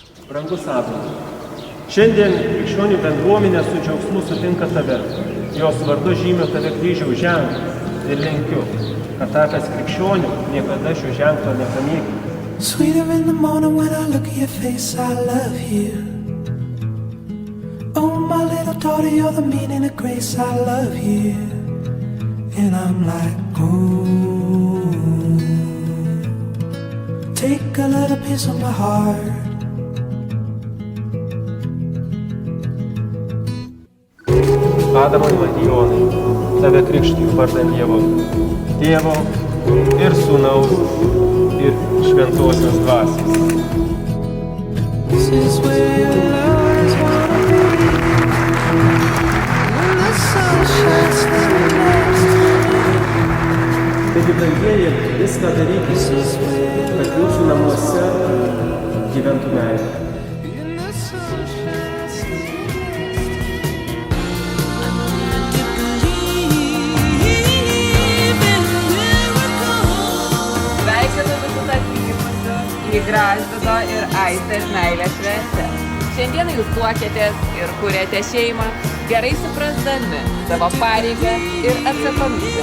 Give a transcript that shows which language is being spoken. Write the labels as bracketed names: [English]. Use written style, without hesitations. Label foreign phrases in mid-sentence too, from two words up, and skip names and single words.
[Lithuanian] Brangus Adamas, šiandien krikščionių bendruomenė su džiaugsmu sutinka tave. Jos vardu žymiu tave kryžiaus ženklą ir linkiu, kad tapęs krikščionių niekada šio ženklo nepamėgi. [English] Sweeter in the morning when I look at your face, I love you. Oh, my little daughter, you're the meaning of grace, I love you. And I'm like, ooh, take a little piece of my heart. [Lithuanian] Adamai Marijonai, tave krikštiju vardan Dievo, Tėvo ir Sūnaus ir Šventosios Dvasios. [English] This is where your lovers wanna be. When the sun shines through next to me. [Lithuanian] Taigi, brangieji, viską darykite, kad jūsų namuose gyventų meilė. [English] And the sun shines through [Lithuanian] Sveikinu visus atvykusius į Gražvydo ir Aistės meilės šventę. Šiandieną jūs tuokėtės ir kuriate šeimą, gerai suprasdami savo pareigą ir atsakomybę.